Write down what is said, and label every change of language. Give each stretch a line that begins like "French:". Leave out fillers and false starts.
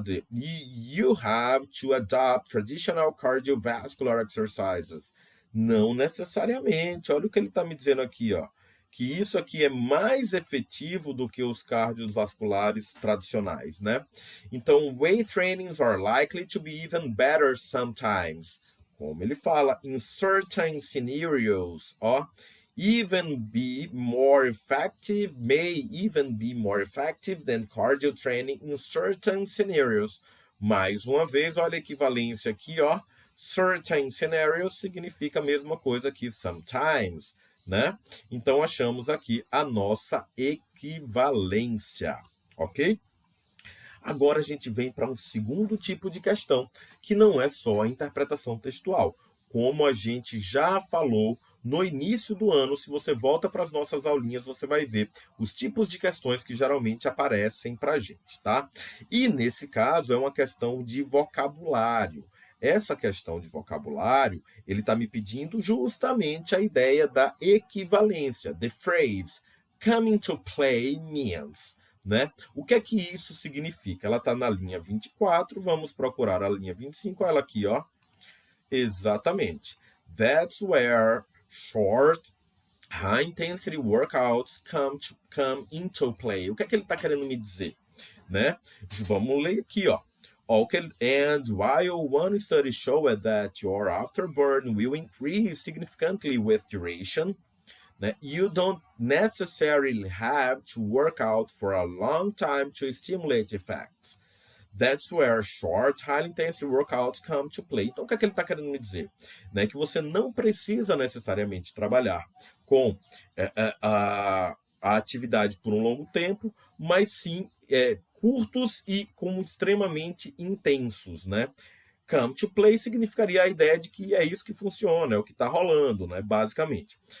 English: You have to adopt traditional cardiovascular exercises.
Portuguese: Não necessariamente. Olha o que ele está me dizendo aqui, ó. Que isso aqui é mais efetivo do que os cardiovasculares tradicionais, né?
English: Então, weight trainings are likely to be even better sometimes.
Portuguese: Como ele fala,
English: in certain scenarios, ó, may even be more effective than cardio training in certain scenarios.
Portuguese: Mais uma vez, olha a equivalência aqui, ó.
English: Certain scenarios
Portuguese: significa a mesma coisa que sometimes, né? Então, achamos aqui a nossa equivalência, ok? Agora a gente vem para um segundo tipo de questão, que não é só a interpretação textual. Como a gente já falou no início do ano, se você volta para as nossas aulinhas, você vai ver os tipos de questões que geralmente aparecem para a gente, tá? E nesse caso é uma questão de vocabulário. Essa questão de vocabulário, ele está me pedindo justamente a ideia da equivalência.
English: The phrase come into play means, né?
Portuguese: O que é que isso significa? Ela está na linha 24, vamos procurar a linha 25, ela aqui, ó. Exatamente.
English: That's where short, high-intensity workouts come into play.
Portuguese: O que é que ele está querendo me dizer? Né? Vamos ler aqui, ó.
English: Okay, and while one study showed that your afterburn will increase significantly with duration, you don't necessarily have to work out for a long time to stimulate effects. That's where short, high-intensity workouts come to play.
Portuguese: Então, o que é que ele está querendo me dizer? Né? Que você não precisa necessariamente trabalhar com a atividade por um longo tempo, mas sim curtos e como extremamente intensos, né?
English: come to play
Portuguese: significaria a ideia de que é isso que funciona, é o que está rolando, né, basicamente.